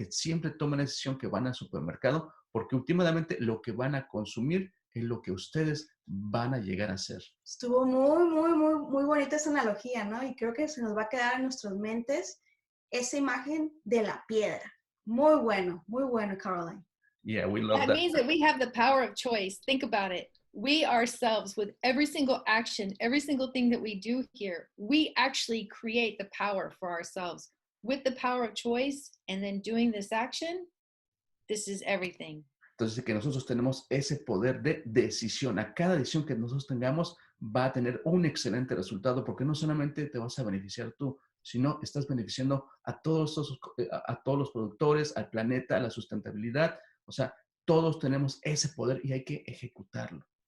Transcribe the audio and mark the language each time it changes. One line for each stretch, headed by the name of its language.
Spanish: Que siempre tomen la decisión que van al supermercado, porque últimamente lo que van a consumir es lo que ustedes van a llegar a hacer. Estuvo muy bonita esa analogía, ¿no? Y creo que se nos va a quedar en nuestras mentes esa imagen de la piedra. Muy bueno, Caroline.
English: Yeah, we love That that. means that we have the power of choice. Think about it. We ourselves, with every single action, every single thing that we do here, we actually create the power for ourselves. With the power of choice and then doing this action, this is everything.
Spanish: Entonces, que nosotros tenemos ese poder de decisión. A cada decisión que nosotros tengamos va a tener un excelente resultado, porque no solamente te vas a beneficiar tú, sino estás beneficiando a todos los productores, al planeta, a la sustentabilidad. O sea, todos tenemos ese poder y hay que ejecutarlo.